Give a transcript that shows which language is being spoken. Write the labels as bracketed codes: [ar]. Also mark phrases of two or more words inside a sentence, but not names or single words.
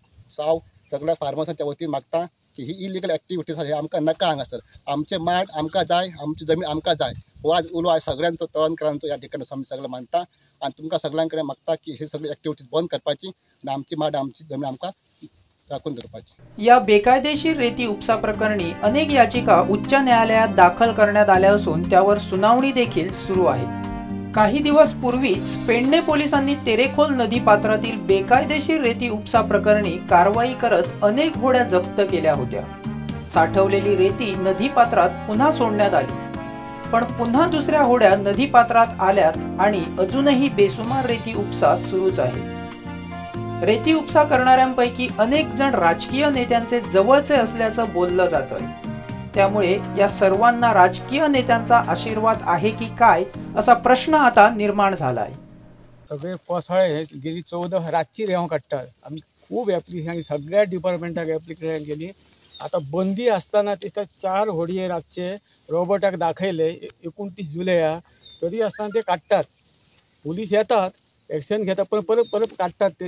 [kok] सो हांव सगळ्या फार्मर्सांच्या वतीन मागता की ही [en] illegal activities [kok] हे आमकां नाका. हांगासर आमचे माड आमकां जाय, आमची जमीन आमकां जाय. हो आज उलो आज सगळ्यांचो तळणकरांचो ह्या ठिकाणी आमी सगळे मानता. आणि तुमकां सगळ्यां कडेन मागता की हे सगळी एक्टिविटीज बंद करपाची आणि आमची माड आमची जमीन आमकां राखून दवरपाची. [mr] या बेकायदेशीर रेती उपसा प्रकरणी अनेक याचिका उच्च न्यायालयात दाखल करण्यात आल्या असून त्यावर सुनावणी देखील सुरू आहे. काही दिवस पूर्वीच पेडणे पोलिसांनी तेरेखोल नदी पात्रातील बेकायदेशीर रेती उपसा प्रकरणी कारवाई करत अनेक होड्या जप्त केल्या होत्या. साठवलेली रेती नदी पात्रात पुन्हा सोडण्यात आली, पण पुन्हा दुसऱ्या होड्या नदी पात्रात आल्यात आणि अजूनही बेसुमार रेती उपसा सुरूच आहे. रेती उपसा करणाऱ्यांपैकी अनेक जण राजकीय नेत्यांचे जवळचे असल्याचं बोललं जातंय. त्यामुळे या सर्वांना राजकीय नेत्यांचा आशीर्वाद आहे की काय असा प्रश्न आता निर्माण झालाय. [kok] सगळे पोसाळे गेली 14 रातची रेंव काडटात. आमी खूब एप्लिकेशन सगळ्या डिपार्टमेंटाक एप्लिकेशन केली. आता बंदी असताना तिथे 4 होडये रातचे रोबोटाक दाखयले 29 जुलया, तरी असताना ते काडटात. पोलीस येतात, एक्शन घेतात, पण परत काडटात ते.